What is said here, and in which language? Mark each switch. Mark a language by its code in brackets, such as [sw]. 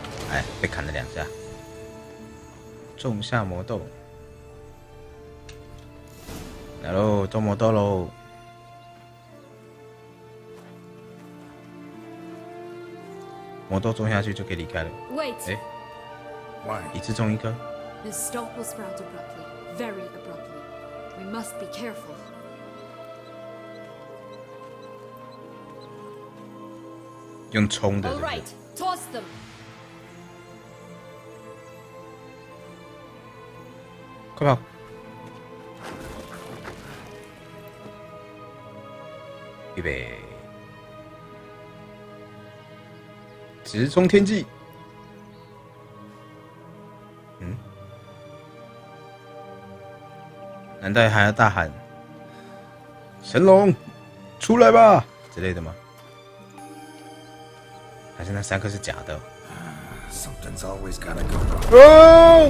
[zh] 哎，被砍了2下。种下魔豆。来喽，种魔豆喽。魔豆种下去就可以离开了。 [en] Wait. [zh] 哎，一次种1颗。 [en] The stalk will sprout abruptly, very abruptly. We must be careful. [zh] 用冲的。 [en] All right, toss them. [zh] 快跑！预备。直冲天际。难道还要大喊“神龙，出来吧”之类的吗？还是那3颗是假的 [en] ？Something's always gotta go wrong.